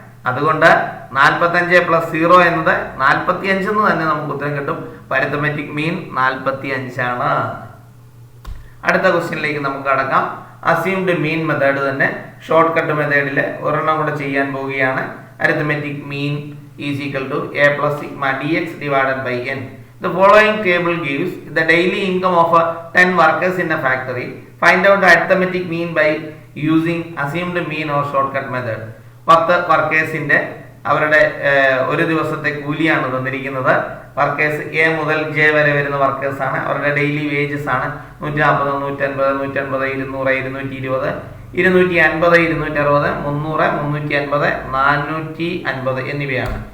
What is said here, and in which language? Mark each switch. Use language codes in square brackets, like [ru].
[ml] അതുകൊണ്ട് 45 + 0 എന്നത് 45 എന്ന് തന്നെ നമുക്ക് ഉത്തരം കിട്ടും. അരിത്തമെറ്റിക് മീൻ 45 ആണ്. അടുത്ത ക്വസ്റ്റ്യനിലേക്ക് നമുക്ക് കടക്കാം. അസ്യൂംഡ് മീൻ മെത്തേഡ് തന്നെ ഷോർട്ട് കട്ട് മെത്തേഡിൽ ഒരെണ്ണം കൂടെ ചെയ്യാൻ പോവുകയാണ്. [en] Arithmetic mean is equal to a + sigma dx divided by n. The following table gives the daily income of 10 workers in a factory. Find out the arithmetic mean by using assumed mean or shortcut method. [ml] 10 വർക്കേഴ്സിന്റെ അവരുടെ ഒരു ദിവസത്തെ കൂലിയാണ് തന്നിരിക്കുന്നത്. Workers A മുതൽ J വരെ വരുന്ന workers ആണ്. അവരുടെ daily wages ആണ് 140, 150, 150, 200, 220, 250, 260, 300, 350, 450 എന്നിവയാണ്.